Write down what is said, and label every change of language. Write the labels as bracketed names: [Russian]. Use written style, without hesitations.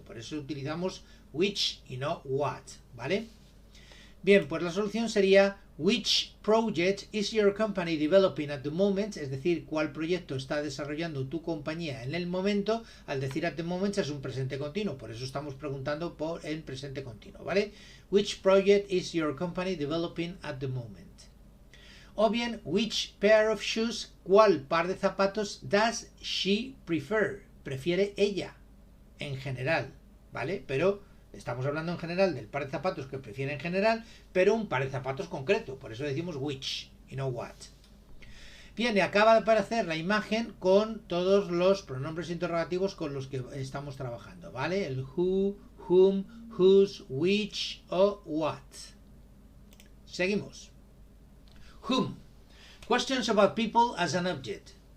[Spanish] Por eso utilizamos which y no what, ¿vale? Bien, pues la solución sería [English] which project is your company developing at the moment, [Spanish] es decir, cuál proyecto está desarrollando tu compañía en el momento. Al decir [English] at the moment [Spanish] es un presente continuo, por eso estamos preguntando por el presente continuo, ¿vale? [English] Which project is your company developing at the moment? [Spanish] O bien, [English] which pair of shoes, [Spanish] cuál par de zapatos [English] does she prefer, [Spanish] prefiere ella, en general, ¿vale? Pero estamos hablando en general del par de zapatos que prefiere en general, pero un par de zapatos concreto, por eso decimos which y no what. Bien, y acaba de aparecer la imagen con todos los pronombres interrogativos con los que estamos trabajando, ¿vale? El who, whom, whose, which o what. Seguimos. Whom. [English] Questions about people as an object.